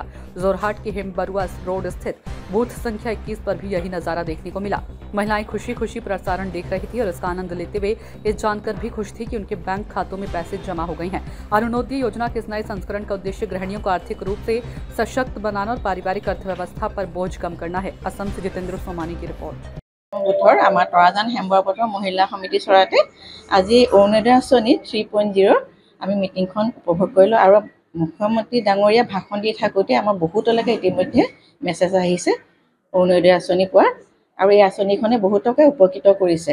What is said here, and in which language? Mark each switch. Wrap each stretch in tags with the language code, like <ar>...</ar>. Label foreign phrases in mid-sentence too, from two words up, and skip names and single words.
<hi>जोरहाट के हेमबरुआ रोड स्थित बूथ संख्या 21 पर भी यही नजारा देखने को मिला। महिलाएं खुशी खुशी प्रसारण देख रही थी और इसका आनंद लेते हुए ये जानकर भी खुश थी कि उनके बैंक खातों में पैसे जमा हो गए हैं। अरुणोदय योजना के इस नए संस्करण का उद्देश्य गृहिणियों को आर्थिक रूप से सशक्त बनाना और पारिवारिक अर्थव्यवस्था पर बोझ कम करना है। असम से जितेंद्र सोमानी की रिपोर्ट।</hi> <as>আমাৰ তৰাজান হেমবৰপথৰ মহিলা সমিতি চৰাতে আজি অৰুণোদয় আঁচনি 3.0 আমি মিটিংখন উপভোগ কৰিলোঁ আৰু মুখ্যমন্ত্ৰী ডাঙৰীয়া ভাষণ দি থাকোঁতে আমাৰ বহুতলৈকে ইতিমধ্যে মেছেজ আহিছে অৰুণোদয় আঁচনি পোৱাৰ, আৰু এই আঁচনিখনে বহুতকে উপকৃত কৰিছে।</as>